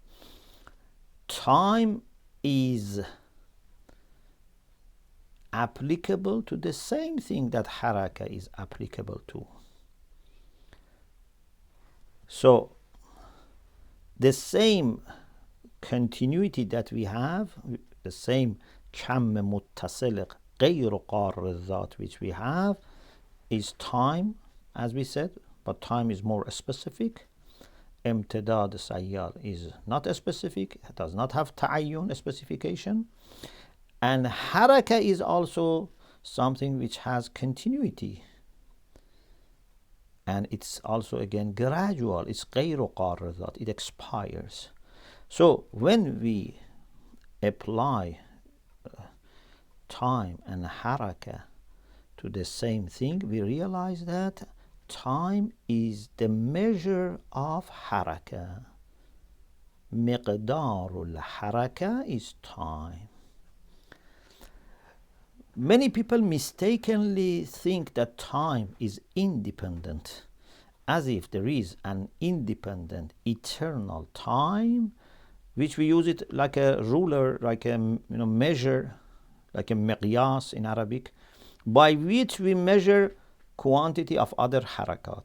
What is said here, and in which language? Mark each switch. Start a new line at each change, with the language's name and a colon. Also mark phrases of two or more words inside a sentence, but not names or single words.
English: Time is applicable to the same thing that haraka is applicable to. So the same continuity that we have, the same
Persian: کم متصل غیر قار الذات
English: which we have, is time, as we said, but time is more specific.
Persian: امتداد سیال
English: is not specific, it does not have تعین, specification. And haraka is also something which has continuity, and it's also again gradual. It's
Persian: غیر قار الذات,
English: it expires. So when we apply time and haraka to the same thing, we realize that time is the measure of haraka.
Arabic: مقدار الحركة
English: is time. Many people mistakenly think that time is independent, as if there is an independent eternal time, which we use it like a ruler, like a measure, like a miqyas in Arabic, by which we measure quantity of other harakat.